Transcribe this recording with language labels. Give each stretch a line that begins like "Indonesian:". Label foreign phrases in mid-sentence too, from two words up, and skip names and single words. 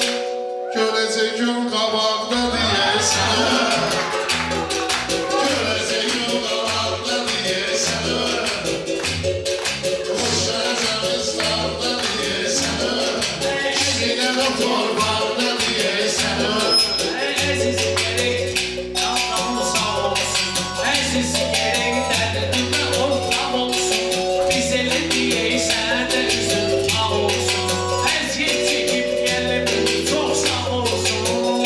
Azerbaijani: Görəcək gün qabaqda deyəsən. Görəcək gün qabaqda deyəsən. Bu şəncəmiz dağda deyəsən. Kişilər o torpaqda deyəsən.
Turkish: Aziz gerek Allah'ım sağ olsun. Aziz gerek derdime ortam olsun. Bize ne diyeysen de üzüm ağ olsun. Eziyet çekip gelip çok sağ olsun.